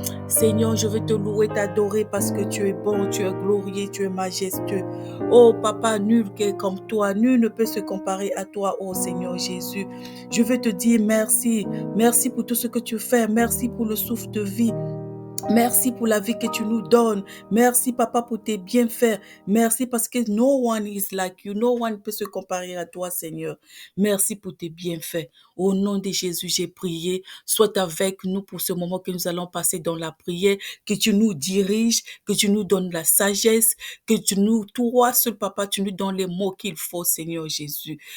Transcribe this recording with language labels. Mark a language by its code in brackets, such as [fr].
[fr] Seigneur, je veux te louer, t'adorer parce que tu es bon, tu es glorieux, tu es majestueux. Oh Papa, nul qui est comme toi, nul ne peut se comparer à toi, oh Seigneur Jésus. Je veux te dire merci, merci pour tout ce que tu fais, merci pour le souffle de vie. Merci pour la vie que tu nous donnes. Merci, Papa, pour tes bienfaits. Merci parce que [en] no one is like you. No one [fr] peut se comparer à toi, Seigneur. Merci pour tes bienfaits. Au nom de Jésus, j'ai prié. Sois avec nous pour ce moment que nous allons passer dans la prière. Que tu nous diriges, que tu nous donnes la sagesse, que toi seul, Papa, tu nous donnes les mots qu'il faut, Seigneur Jésus.